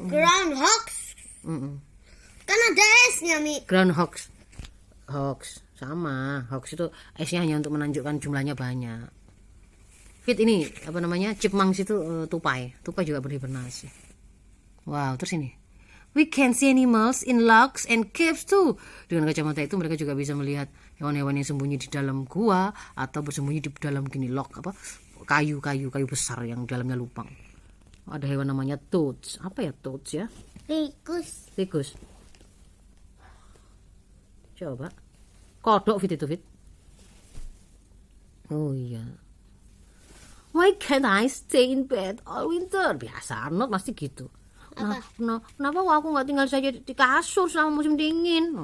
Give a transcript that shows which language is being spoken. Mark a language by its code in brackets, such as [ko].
[id] Groundhogs. Kan ada S-nya, Mi. Groundhogs. Hogs sama. Hogs itu S-nya hanya untuk menunjukkan jumlahnya banyak. Fit ini apa namanya? Chipmunks itu tupai. Tupai juga berhibernasi. Wow, terus ini. [en] We can see animals in logs and caves too. [id] Dengan kacamata itu mereka juga bisa melihat hewan-hewan yang sembunyi di dalam gua atau bersembunyi di dalam gini log apa kayu besar yang dalamnya lubang. Ada hewan namanya toads. Apa ya toads ya? Tikus. Coba. Kodok Fit itu Fit. Oh iya. [en] Why can't I stay in bed all winter? [id] Biasa Arnold pasti gitu. Kenapa aku nggak tinggal saja di kasur selama musim dingin?